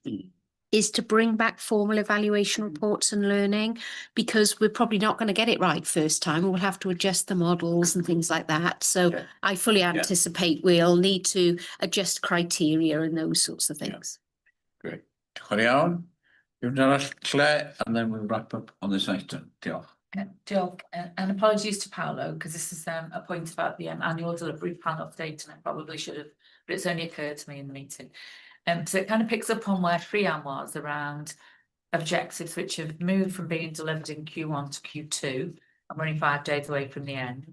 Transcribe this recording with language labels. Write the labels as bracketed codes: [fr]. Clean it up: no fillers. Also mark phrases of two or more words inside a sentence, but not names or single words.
[en] Is to bring back formal evaluation reports and learning, because we're probably not going to get it right first time. We'll have to adjust the models and things like that. So I fully anticipate we'll need to adjust criteria and those sorts of things. Great. [cy] Diolch yn iawn. Yw'n arall Claire, [en] and then we'll wrap up on this item. [cy] Diolch. Diolch, [en] and apologies to Paolo, because this is a point about the annual delivery plan update, and I probably should have, but it's only occurred to me in the meeting. So it kind of picks up on where Frean was around objectives which have moved from being delivered in Q1 to Q2, and we're only 5 days away from the end.